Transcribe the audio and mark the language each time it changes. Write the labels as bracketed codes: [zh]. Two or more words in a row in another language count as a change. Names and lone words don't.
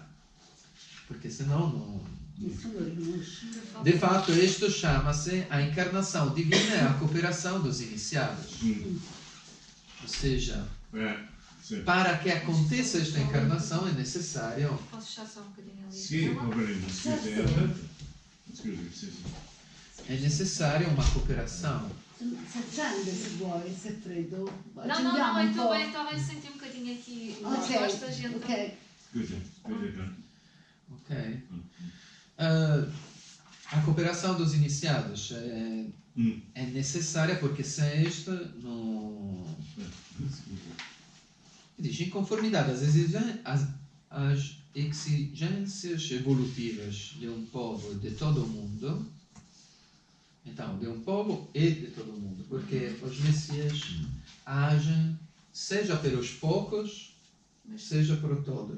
[pt] Porque senão não... De fato, isto chama-se a encarnação divina e a cooperação dos iniciados. Ou seja, para que aconteça esta encarnação é necessário... Posso fechar só um bocadinho ali? [it] Sì, poverino, scusi. [pt] É necessário uma cooperação. [it] Si accende se vuoi, se è freddo. [pt] Não, [it] Accendiamo un po'. [pt] eu estava a sentir um bocadinho aqui nas Ok, costas, então... ok. [it] Scusi. [pt] Ok. A cooperação dos iniciados é necessária porque sem isto não... Diz, em conformidade às exigências evolutivas de um povo de todo o mundo, então, de um povo e de todo o mundo, porque os Messias agem seja pelos poucos, seja por todos.